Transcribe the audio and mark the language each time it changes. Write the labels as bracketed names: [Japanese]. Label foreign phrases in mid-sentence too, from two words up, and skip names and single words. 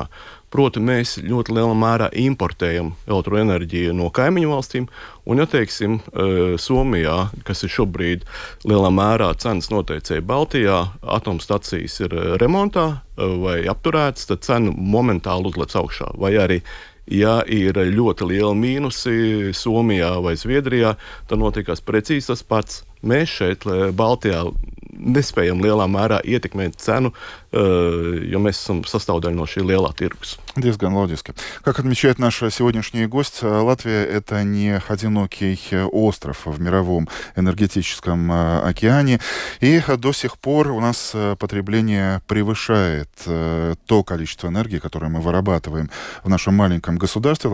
[Latvian] Proti, mēs ļoti lielā mērā importējam elektroenerģiju no kaimiņu valstīm, un, ja teiksim, Somijā, kas ir šobrīd lielā mērā cenas noteicēja Baltijā, atomstacijas ir remontā vai apturētas, tad cena momentāli uzlec augšā. Vai arī, ja ir ļoti liela mīnusi Somijā vai Zviedrijā, tad notiekās precīzi tas pats. Mēs šeit Baltijā nespējam lielā mērā ietekmēt cenu, jo mēs esam sastāvdaļa no šī lielā tirgus. diezgan loģiski. [Russian] Как отмечает наш сегодняшний гость, Латвия — это не одинокий остров в мировом энергетическом океане. И до сих пор у нас потребление превышает то количество энергии, которое мы вырабатываем в нашем маленьком государстве.